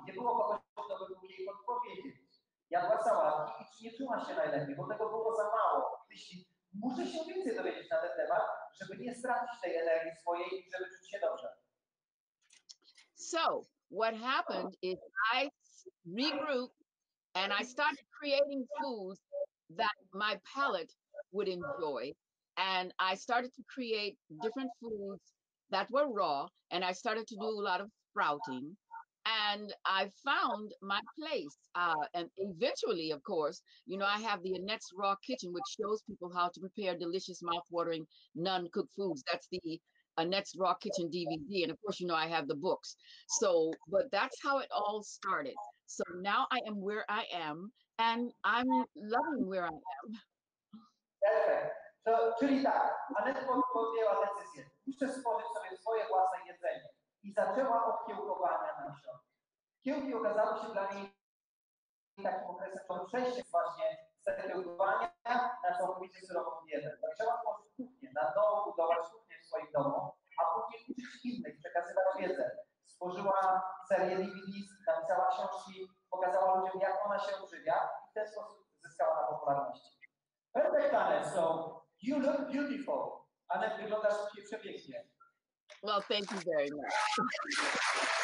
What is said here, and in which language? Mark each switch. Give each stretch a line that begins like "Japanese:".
Polish: Nie było kogoś, kto by mógł jej podpowiedzieć. Jadła sałatki i nie czuła się najlepiej, bo tego było za mało. Myśli, muszę się więcej dowiedzieć na ten temat, żeby nie stracić tej energii swojej i żeby czuć się dobrze.
English: So what happened is I regrouped and I started creating foods that my palate would enjoy. And I started to create different foods that were raw. And I started to do a lot of sprouting. And I found my place. And eventually, of course, you know, I have the Annette's Raw Kitchen, which shows people how to prepare delicious, mouth-watering, non-cooked foods. That's the Annette's Raw Kitchen DVD. And of course, you know, I have the books. So, but that's how it all started. So now I am where I am, and I'm loving where I am.
Polish: Perfekt. Czyli tak, Annette podjęła decyzję, muszę stworzyć sobie swoje własne jedzenie i zaczęła od kiełkowania nasion. Kiełki okazały się dla niej takim okresem przejścia właśnie z kiełkowania na całkowicie surową dietę. Zaczęła tworzyć kuchnię, na nowo budować kuchnię w swoim domu, a później uczyć innych, przekazywać wiedzę. Stworzyła serię DVD, napisała książki, pokazała ludziom, jak ona się odżywia i w ten sposób zyskała na popularności.
English: Perfect,
Polish: Annette.
English: So you look beautiful. Annette,
Polish: wyglądasz przepięknie.
English: Well, thank you very much.